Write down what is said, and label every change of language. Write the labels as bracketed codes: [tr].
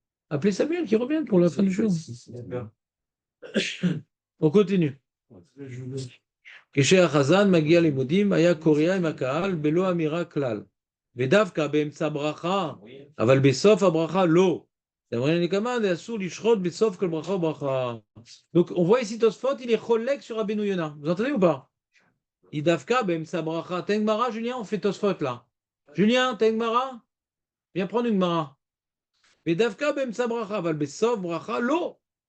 [fr] Appelez Samuel qui revient pour la fin du jour. On continue. [he] כשהחזן מגיע לימודים, היה קורא עם הקהל בלא אמירה כלל. ודווקא באמצע ברכה, אבל בסוף הברכה לא. [fr] Donc on voit ici Tosfot, il est collègue sur Rabbeinu Yonah. Vous entendez ou pas? Il [he] dafka be'emsa bracha. [fr] T'as une Gemara, Julien, on fait Tosfot là. Julien, t'as une Gemara? Viens prendre une Gemara. [he] Mais dafka be'emsa bracha, val besof bracha lo.